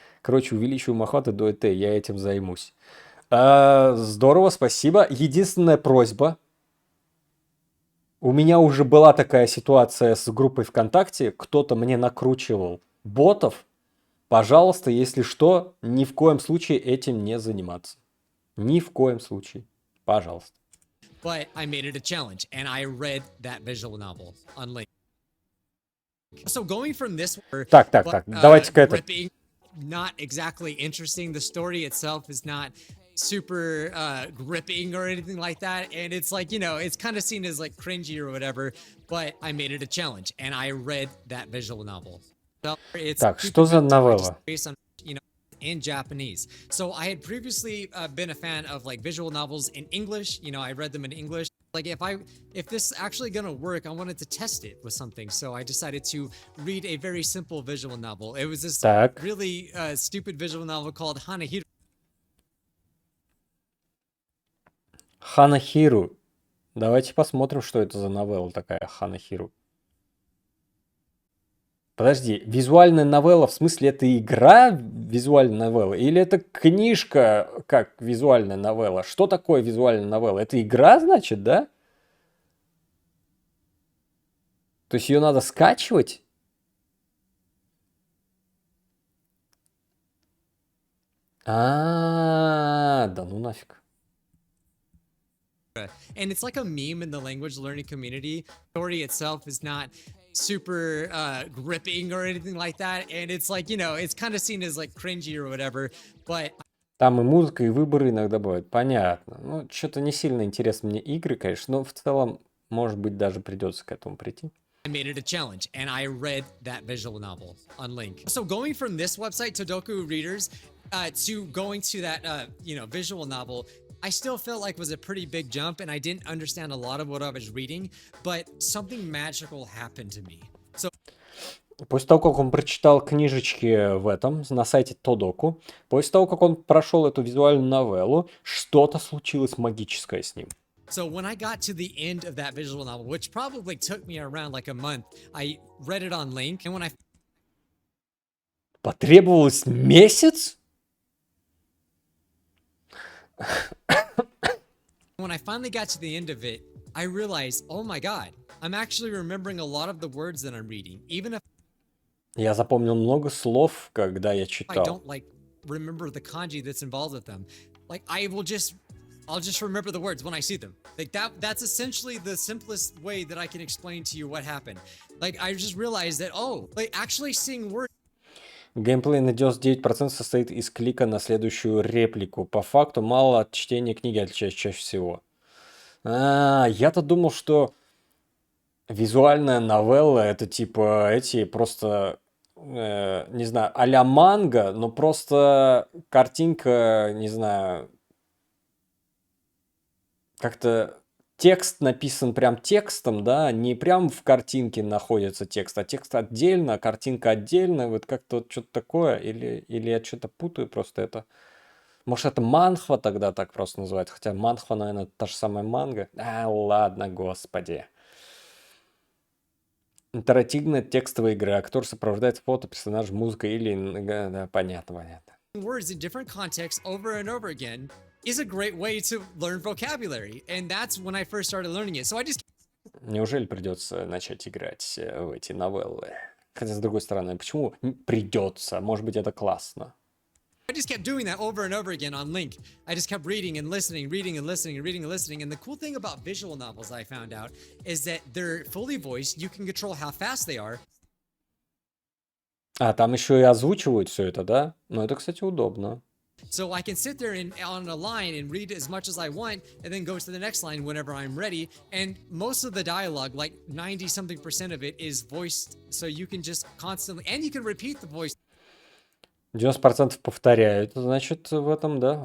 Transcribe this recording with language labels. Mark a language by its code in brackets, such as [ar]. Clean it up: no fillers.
[ru] Короче, увеличиваем охваты до ЭТ, я этим займусь. Здорово, спасибо. Единственная просьба. У меня уже была такая ситуация с группой ВКонтакте. Кто-то мне накручивал ботов. Пожалуйста, если что, ни в коем случае этим не заниматься. Ни в коем случае. Пожалуйста. [en] but I made it a challenge, and I read that visual novel on Link. So going from this, [ru] Так, давайте-ка это. [en] gripping, not exactly interesting. The story itself is not super gripping or anything like that, and it's like, you know, it's kind of seen as like cringy or whatever. But I made it a challenge, and I read that visual novel. So it's [ru] Так, что за новелла? [en] based on, you know, in Japanese. So I had previously been a fan of like visual novels in English. You know, I read them in English. Like if this actually gonna work, I wanted to test it with something. So I decided to read a very simple visual novel. It was this [ru] Так. [en] really stupid visual novel called Hanahiro. [ru] Ханахиру. Давайте посмотрим, что это за новелла такая, Ханахиру. Подожди, визуальная новелла, в смысле, это игра визуальная новелла? Или это книжка как визуальная новелла? Что такое визуальная новелла? Это игра, значит, да? То есть ее надо скачивать? Да ну нафиг. [en] And it's like a meme in the language learning community. The story itself is not super gripping or anything like that. And it's like, you know, it's kind of seen as like cringy or whatever. But [ru] Там и музыка, и выборы иногда бывают. Понятно. Ну, что-то не сильно интересны мне игры, конечно, но в целом, может быть, даже придется к этому прийти. [en] I made it a challenge and I read that visual novel on Link. So going from this website, Todoku Readers, to going to that, you know, visual novel, I still felt like was a pretty big jump and I didn't understand a lot of what I was reading, but something magical happened to me. So [ru] После того, как он прочитал книжечки в этом, на сайте Тодоку, после того, как он прошел эту визуальную новеллу, что-то случилось магическое с ним. [en] So when I got to the end of that visual novel, which probably took me around like a month, I read it on Link, and when I [ru] Потребовалось месяц? [en] finally got to the end of it, I realized, oh my god, I'm actually remembering a lot of the words that I'm reading, even if [ru] Я запомнил много слов, когда я [en] I [ru] читал. [en] don't like remember the kanji that's involved with them. Like I'll just remember the words when I see them. Like that's essentially the simplest way that I can explain to you what happened. Like I just realized that, oh, like actually seeing words [ru] Геймплей на 99% состоит из клика на следующую реплику. По факту мало от чтения книги отличается чаще всего. Я-то думал, что визуальная новелла это типа эти просто, не знаю, а-ля манга, но просто картинка, не знаю, как-то текст написан прям текстом, да, не прям в картинке находится текст, а текст отдельно, а картинка отдельно, вот как-то вот что-то такое, или я что-то путаю просто это. Может, это манхва тогда так просто называется, хотя манхва, наверное, та же самая манга. Ладно, господи. Интерактивная текстовая игра, актер сопровождает фото, персонаж, музыка или... Да, понятно. [en] words in different contexts over and over again is a great way to learn vocabulary. And that's when I first started learning it. So I just [ru] Неужели придется начать играть в эти новеллы? Хотя, с другой стороны, почему придется? Может быть, это классно. [en] kept doing that over and over again on Link. I just kept reading and listening, reading and listening, and reading and listening. And the cool thing about visual novels I found out is that they're fully voiced. You can control how fast they are. [ru] Там еще и озвучивают все это, да? Ну, это, кстати, удобно. [en] So I can sit there on a line and read as much as I want and then go to the next line whenever I'm ready. And most of the dialogue, like 90-something% of it is voiced. So you can just constantly, and you can repeat the voice [ru] 90% повторяют, значит, в этом, да?